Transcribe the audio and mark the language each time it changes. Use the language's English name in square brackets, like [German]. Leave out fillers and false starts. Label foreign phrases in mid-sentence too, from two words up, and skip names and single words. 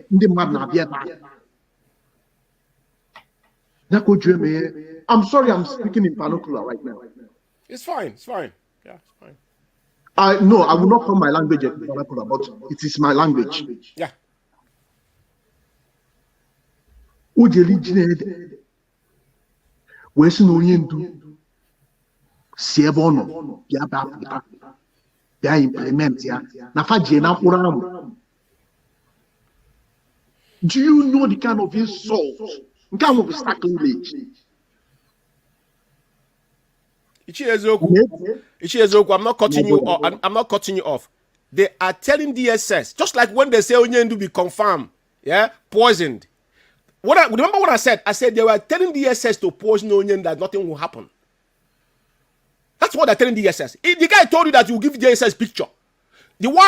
[English] I'm sorry, I'm speaking in vernacular right now. It's fine. Yeah, it's fine. I will not call my language vernacular, but it is my language. Yeah. Where's Onyendu? [Igbo] Si ebe ọ nọ bịa bapụta bịa implement ya na faji na mkpụrụ amụ. [English] Do you know the kind of insult [Igbo] nke ahụ bụ [English] sacrilege? Ichie Ezeoku, I'm not cutting you off. They are telling DSS, just like when they say Onyendu be confirmed, poisoned. Remember what I said? I said they were telling DSS to poison Onyendu that nothing will happen. That's what they're telling DSS. The guy told you that you give DSS picture.